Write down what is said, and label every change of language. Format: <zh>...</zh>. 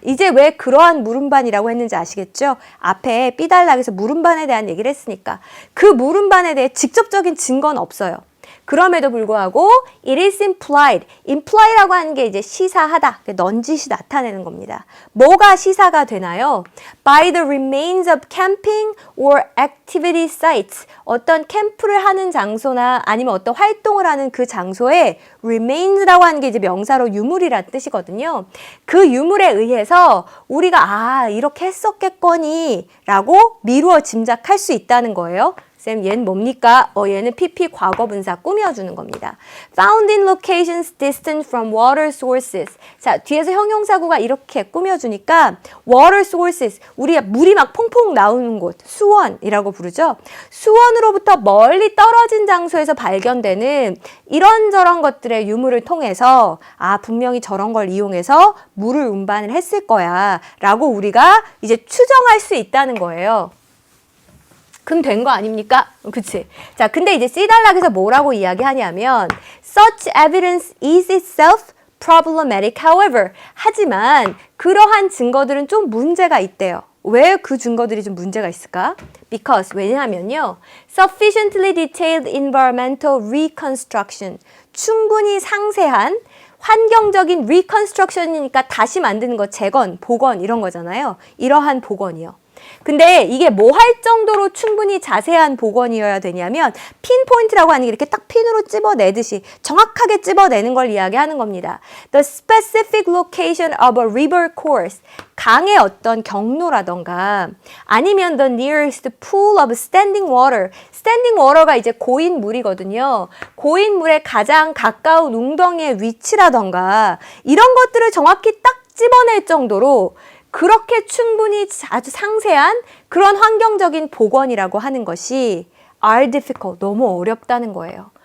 <ko>이제 왜 그러한 물 운반이라고 했는지 아시겠죠? 앞에 삐달락에서 물 운반에 대한 얘기를 했으니까. 그 물 운반에 대해 직접적인 증거는 없어요. 그럼에도 불구하고</ko> <en>it is implied.</en> <ko>imply라고 하는 게 이제 시사하다. 넌지시 나타내는 겁니다. 뭐가 시사가 되나요?</ko> <en>By the remains of camping or activity sites.</en> <ko>어떤 캠프를 하는 장소나 아니면 어떤 활동을 하는 그 장소에 remains라고 하는 게 이제 명사로 유물이라는 뜻이거든요. 그 유물에 의해서 우리가 이렇게 했었겠거니 라고 미루어 짐작할 수 있다는 거예요. 쌤, 얘는 뭡니까? 얘는 PP 과거분사 꾸며주는 겁니다.</ko> <en>Found in locations distant from water sources.</en> <ko>자, 뒤에서 형용사구가 이렇게 꾸며주니까 water sources, 우리가 물이 막 퐁퐁 나오는 곳, 수원이라고 부르죠. 수원으로부터 멀리 떨어진 장소에서 발견되는 이런저런 것들의 유물을 통해서 분명히 저런 걸 이용해서 물을 운반을 했을 거야 라고 우리가 이제 추정할 수 있다는 거예요. 그럼 된 거 아닙니까? 그치? 자, 근데 이제 C단락에서 뭐라고 이야기하냐면</ko> <en>Such evidence is itself problematic, however.</en> <ko>하지만 그러한 증거들은 좀 문제가 있대요. 왜 그 증거들이 좀 문제가 있을까? Because, 왜냐하면요.</ko> <en>Sufficiently detailed environmental reconstruction.</en> <ko>충분히 상세한 환경적인 reconstruction이니까 다시 만드는 거, 재건, 복원 이런 거잖아요. 이러한 복원이요. 근데 이게 뭐 할 정도로 충분히 자세한 복원이어야 되냐면 핀포인트라고 하는 게 이렇게 딱 핀으로 찝어내듯이 정확하게 찝어내는 걸 이야기하는 겁니다.</ko> <en>The specific location of a river course.</en> <ko>강의 어떤 경로라던가 아니면</ko> <en>the nearest pool of standing water.</en> <ko>standing water가 이제 고인물이거든요. 고인물에 가장 가까운 웅덩이의 위치라던가 이런 것들을 정확히 딱 찝어낼 정도로 그렇게 충분히 아주 상세한 그런 환경적인 복원이라고 하는 것이</ko> <en>are difficult,</en> <ko>너무 어렵다는 거예요.</ko>